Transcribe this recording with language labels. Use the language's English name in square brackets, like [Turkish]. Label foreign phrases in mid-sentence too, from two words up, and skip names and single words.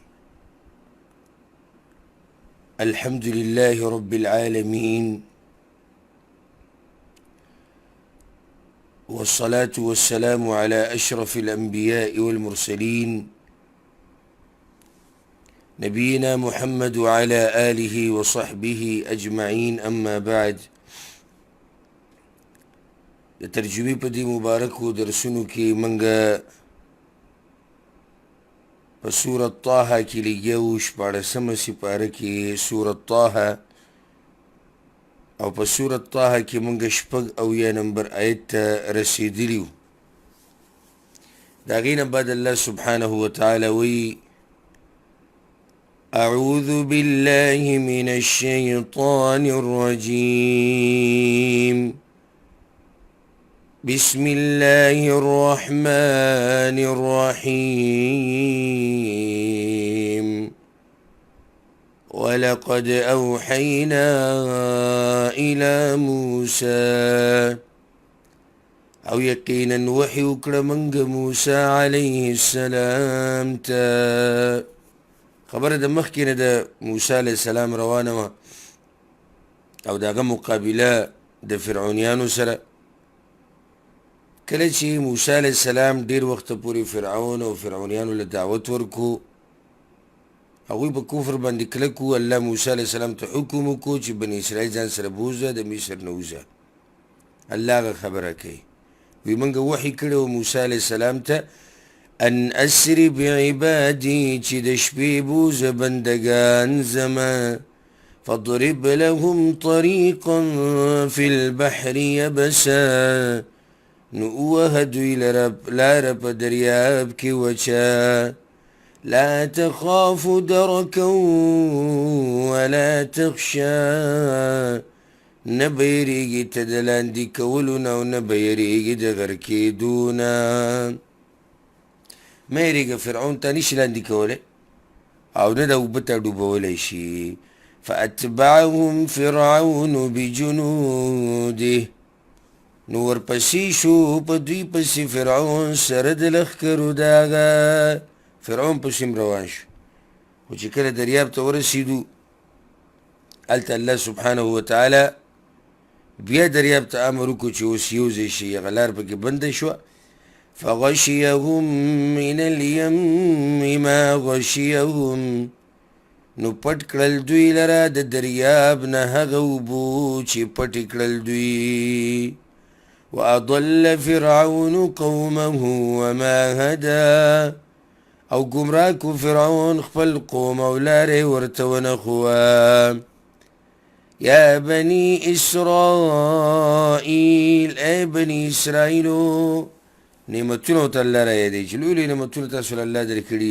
[Arabic] الحمد لله رب العالمين، والصلاة والسلام على أشرف الأنبياء والمرسلين نبينا محمد وعلى آله وصحبه أجمعين. أما بعد، [Pashto] ترجمه په دې مبارکو درسونو کې منګه په سورة طه کې لګیو شپاړسمه سپاره کې سورة طه، او په سورة طه کې منګه شپږ اویا نمبر آیت ته رسیدلیو. د هغې نه بعد [Arabic] الله سبحانه وتعالی [Pashto] وی: [Arabic] أعوذ بالله من الشيطان الرجيم، بسم الله الرحمن الرحيم. ولقد أوحينا إلى موسى، [Pashto] او يقينا وحي وکړه منګ موسى [Arabic] عليه السلام [Pashto] ته. خبره د مخکې نه د موسی [Arabic] علیه السلام [Pashto] روانه وه، او دغه مقابله د فرعونیانو سره. کله چې موسی [Arabic] علیه السلام [Pashto] ډیر وخت پورې فرعون او فرعونیانو له دعوت ورکو، هغوی په کفر باندې کلک وو. الله موسی [Arabic] علیه السلام [Pashto] ته حکم وکړو چې بني اسرائیل ځان سره بوځه، د مصر نه وځه. الله هغه خبره کوي، وی موږ وحي کړی و موسی [Arabic] علیه السلام [Pashto] ته: [Arabic] ان اسر بعبادي، [Pashto] چې د شپې بوځه بندګان زما. [Arabic] فاضرب لهم طريقا في البحر يبسا، [Pashto] نو ووهه دوی لره لاره په دریاب کې وچه. [Arabic] لا تخاف دركا ولا تخشى، [Pashto] نه به یریږي ته د لاندې کولو نه، او نه به یریږي د غرقېدو نه. مه یریږه، فرعون ته نشي لاندې کولی، او نه د اوبه ته ډوبولی شي. [Arabic] فاتبعهم فرعون بجنوده، [Pashto] نو ورپسې شو په دوی پسې فرعون سره د لښکرو د هغه. فرعون پسې روان شو، خو چې کله دریاب ته ورسېدو، هلته [Arabic] الله سبحانه وتعالی [Pashto] بیا دریاب ته امر وکړو چې اوس یو ځای شي، هغه لار پکې بنده شوه. [Arabic] فغشيهم من اليم ما غشيهم، [Pashto] نو پټ کړل دوی لره د دریاب نه هغه اوبو چې پټې کړل دوی. [Arabic] وأضل فرعون قومه وما هدى، [Pashto] او گمراه کو فرعون خپل قوم او لارې ورته ونښوه. یا بني اسرائیل، ای بني اسرائیلو، نعمتونو ته الله را یادوي چې لوی لوی نعمتونه تاسو له الله درکړي.